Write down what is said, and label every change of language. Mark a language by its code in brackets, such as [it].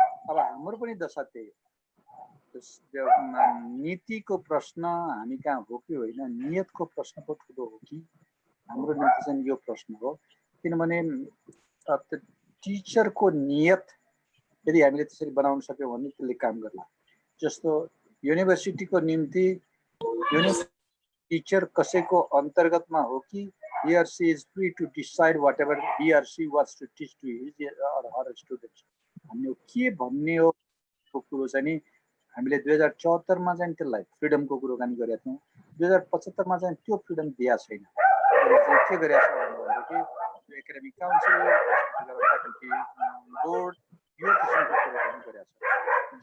[ne] अब हाम्रो पनि दशा त्यही हो। नीतिको प्रश्न हामी कहाँ हो कि होइन, नियतको प्रश्न पो ठुलो हो कि, हाम्रो निम्ति चाहिँ यो प्रश्न हो। किनभने टिचरको नियत यदि हामीले त्यसरी बनाउन सक्यौँ भने त्यसले काम गर्ला। जस्तो युनिभर्सिटीको निम्ति टिचर कसैको अन्तर्गतमा हो कि [en] he or she is free to decide whatever he or she wants to teach to his or her students। [ne] हामीले के भन्ने हो कुरो चाहिँ नि हामीले 2074 मा चाहिँ त्यसलाई फ्रिडमको कुराकानी गरेका थियौँ। 2075 मा चाहिँ त्यो फ्रिडम दिएको छैन। के गरेको छ भन्दाखेरि एकाडेमिक काउन्सिल फ्याकल्टी बोर्ड यो किसिमको कुराकानी गरेका छौँ।